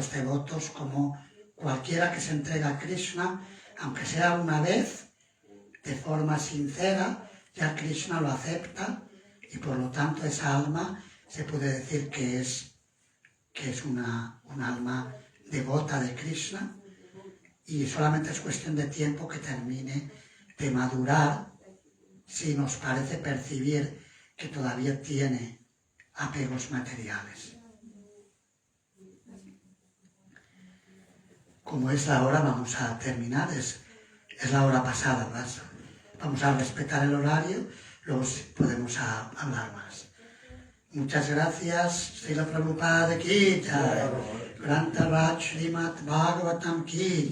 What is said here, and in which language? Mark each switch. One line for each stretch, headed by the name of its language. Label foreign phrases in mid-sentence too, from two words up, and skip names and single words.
Spanish: los devotos como cualquiera que se entrega a Krishna, aunque sea una vez, de forma sincera, ya Krishna lo acepta y por lo tanto esa alma se puede decir que es un alma devota de Krishna y solamente es cuestión de tiempo que termine de madurar si nos parece percibir que todavía tiene apegos materiales. Como es la hora, vamos a terminar, es la hora pasada, ¿verdad? Vamos a respetar el horario, luego podemos hablar más. Muchas gracias, Srila Prabhupada
Hindi: की जय,
Spanish: Granta Raj Srimad Bhagavatam ki